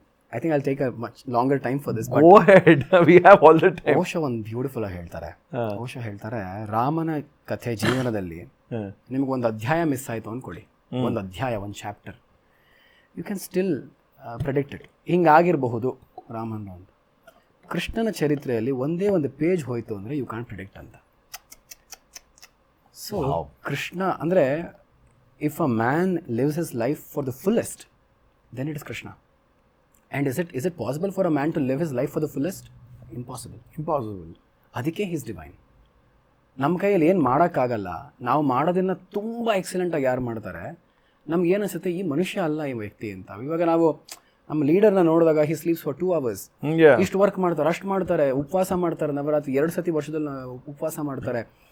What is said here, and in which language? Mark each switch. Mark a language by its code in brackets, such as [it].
[en] I think I'll take a much longer time for this. But go ahead, we have all the time. [kn] Osho ಒಂದು beautiful ಆಗಿ ಹೇಳ್ತಾರೆ. ಓಶೋ ಹೇಳ್ತಾರೆ, ರಾಮನ ಕಥೆ ಜೀವನದಲ್ಲಿ ನಿಮಗೊಂದು ಅಧ್ಯಾಯ ಮಿಸ್ ಆಯಿತು ಅಂದ್ಕೊಳ್ಳಿ, ಒಂದು ಅಧ್ಯಾಯ, ಒಂದು chapter, [en] you can still predict it, [kn] ಹಿಂಗಾಗಿರಬಹುದು ರಾಮನ ಅಂತ. ಕೃಷ್ಣನ ಚರಿತ್ರೆಯಲ್ಲಿ ಒಂದೇ ಒಂದು ಪೇಜ್ ಹೋಯಿತು ಅಂದರೆ [en] you can predict [kn] ಅಂತ. ಸೊ ಕೃಷ್ಣ ಅಂದರೆ [en] if a man lives his life for the fullest, then it is Krishna. And is it possible for a man to live his life for the fullest? Impossible. ಅದಕ್ಕೆ he is divine. [kn] ನಮ್ಮ ಕೈಯಲ್ಲಿ ಏನು ಮಾಡೋಕ್ಕಾಗಲ್ಲ, ನಾವು ಮಾಡೋದನ್ನು ತುಂಬ ಎಕ್ಸಲೆಂಟಾಗಿ ಯಾರು ಮಾಡ್ತಾರೆ, ನಮ್ಗೆ ಏನು ಅನಿಸುತ್ತೆ ಈ ಮನುಷ್ಯ ಅಲ್ಲ ಈ ವ್ಯಕ್ತಿ ಅಂತ. ಇವಾಗ ನಾವು ನಮ್ಮ ಲೀಡರ್ನ ನೋಡಿದಾಗ [en] he sleeps for 2 hours, [kn] ಇಷ್ಟು ವರ್ಕ್ ಮಾಡ್ತಾರೆ, ಅಷ್ಟು ಮಾಡ್ತಾರೆ, ಉಪವಾಸ ಮಾಡ್ತಾರೆ, ನವರಾತ್ರಿ 2 ಸತಿ ವರ್ಷದಲ್ಲಿ ಉಪವಾಸ ಮಾಡ್ತಾರೆ.